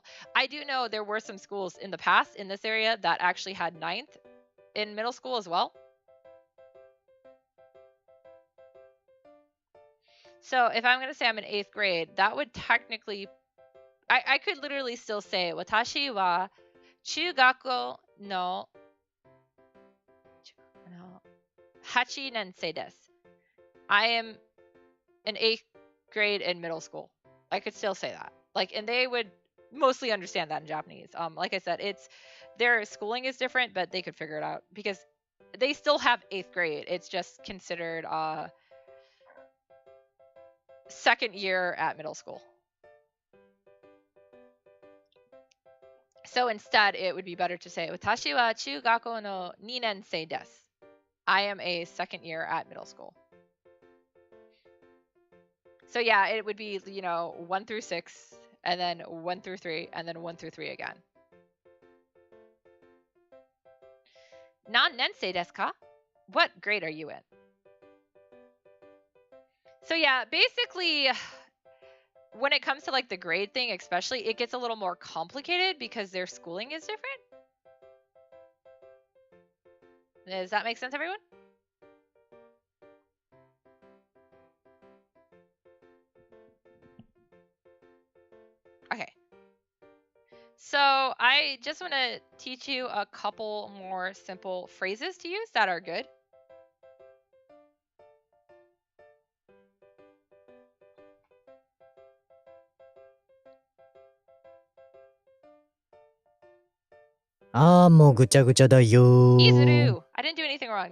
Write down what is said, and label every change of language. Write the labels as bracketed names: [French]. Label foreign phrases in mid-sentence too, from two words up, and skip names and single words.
[English] I do know there were some schools in the past in this area that actually had 9th in middle school as well. So if I'm going to say I'm in 8th grade, that would technically, I could literally still say, [Japanese] 私は中学の八年生です. [English] I am in 8th grade in middle school. I could still say that. Like, and they would mostly understand that in Japanese. Like I said, it's their schooling is different, but they could figure it out because they still have 8th grade. It's just considered second year at middle school. So instead, it would be better to say, [Japanese] 私は中学の2年生です. [English] I am a second year at middle school. So yeah, it would be, 1 through 6, and then 1 through 3, and then 1 through 3 again. [Japanese] 何年生ですか? [English] What grade are you in? So yeah, basically, when it comes to like the grade thing, especially, it gets a little more complicated because their schooling is different. Does that make sense, everyone? Okay. So I just want to teach you a couple more simple phrases to use that are good. [Japanese] もうぐちゃぐちゃだよ. Izuru! [English] I didn't do anything wrong.